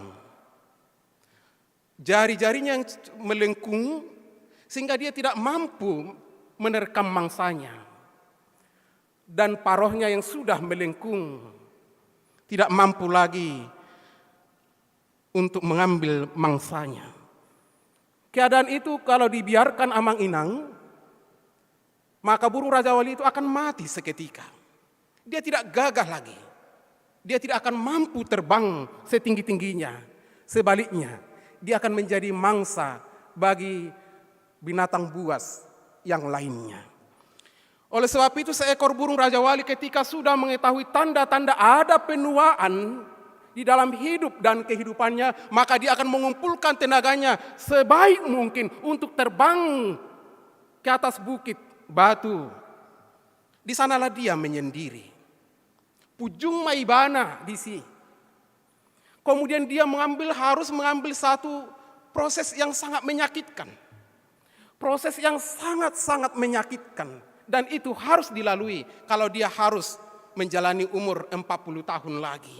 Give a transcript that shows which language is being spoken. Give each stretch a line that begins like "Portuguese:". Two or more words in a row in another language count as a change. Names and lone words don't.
Indonesian: Jari-jarinya yang melengkung sehingga dia tidak mampu menerkam mangsanya. Dan paruhnya yang sudah melengkung tidak mampu lagi untuk mengambil mangsanya. Keadaan itu kalau dibiarkan amang-inang, maka burung Raja Wali itu akan mati seketika. Dia tidak gagah lagi. Dia tidak akan mampu terbang setinggi-tingginya. Sebaliknya, dia akan menjadi mangsa bagi binatang buas yang lainnya. Oleh sebab itu seekor burung Raja Wali ketika sudah mengetahui tanda-tanda ada penuaan di dalam hidup dan kehidupannya, maka dia akan mengumpulkan tenaganya sebaik mungkin untuk terbang ke atas bukit batu. Di sanalah dia menyendiri. Pujung Maibana di sini. Kemudian dia harus mengambil satu proses yang sangat menyakitkan. Proses yang sangat-sangat menyakitkan. Dan itu harus dilalui kalau dia harus menjalani umur 40 tahun lagi.